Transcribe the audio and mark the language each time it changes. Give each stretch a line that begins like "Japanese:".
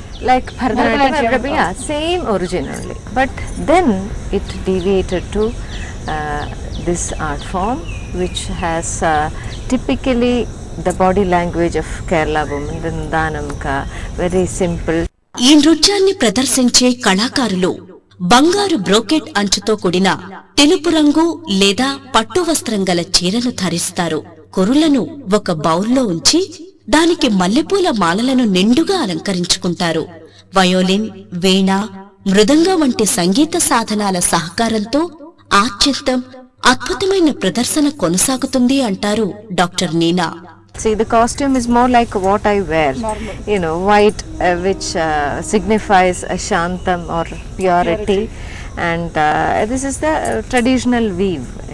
English: Like Bharatanatyam, yeah, same origin only. But then it deviated to this art form which has typically the body language of Kerala women, the Ndanamka, very simple.
Telugu: ఈ నృత్యాన్ని ప్రదర్శించే కళాకారులు బంగారు brocade అంచుతో కూడిన తెలుపు రంగు లేదా పట్టు వస్త్రం గల చీరను ధరిస్తారు. కురులను ఒక బౌల్లో ఉంచి దానికి మల్లెపూల మాలలను నిండుగా అలంకరించుకుంటారు. వయోలిన్, వీణ, మృదంగం వంటి సంగీత సాధనాల సహకారంతో ఆత్యంతం అద్భుతమైన ప్రదర్శన కొనసాగుతుంది అంటారు doctor Neena.
English: See, the costume is more like what I wear, you know, white, which signifies a shantam or purity, and this is the traditional weave.